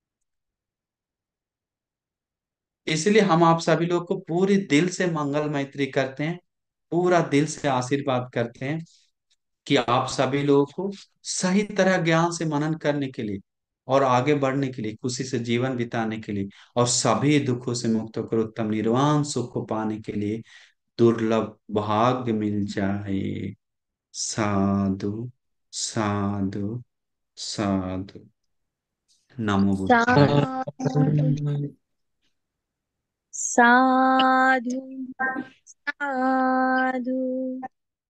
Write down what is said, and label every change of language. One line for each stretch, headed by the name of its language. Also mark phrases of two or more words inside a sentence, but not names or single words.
Hindi: इसलिए हम आप सभी लोग को पूरी दिल से मंगल मैत्री करते हैं, पूरा दिल से आशीर्वाद करते हैं कि आप सभी लोगों को सही तरह ज्ञान से मनन करने के लिए और आगे बढ़ने के लिए, खुशी से जीवन बिताने के लिए और सभी दुखों से मुक्त होकर उत्तम निर्वाण सुख को पाने के लिए दुर्लभ भाग्य मिल जाए।
Pali: साधु साधु साधु। नमो बुद्धाय। साधु साधु साधु।